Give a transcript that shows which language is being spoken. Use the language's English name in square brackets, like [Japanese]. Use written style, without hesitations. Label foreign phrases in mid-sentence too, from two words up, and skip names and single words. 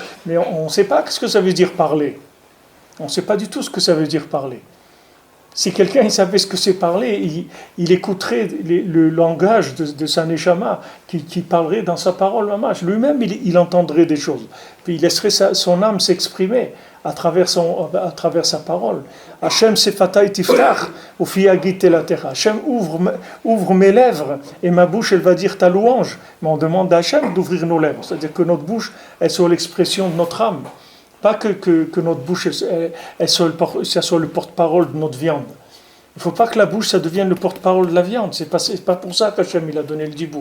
[French] Mais on ne sait pas ce que ça veut dire parler. On ne sait pas du tout ce que ça veut dire parler. Si quelqu'un il savait ce que c'est parler, il écouterait le langage de sa neshama qui parlerait dans sa parole mamash. Lui-même, il entendrait des choses. Puis il laisserait son âme s'exprimer à travers sa parole. [Hebrew] השם שפתי תפתח ופי יגיד תהלתך. [French] Hachem ouvre mes lèvres et ma bouche elle va dire ta louange. Mais on demande à Hachem d'ouvrir nos lèvres. C'est-à-dire que notre bouche elle soit l'expression de notre âme. Pas que notre bouche soit le porte-parole de notre viande. Il ne faut pas que la bouche ça devienne le porte-parole de la viande. C'est pas pour ça qu'Hachem il a donné le dibour.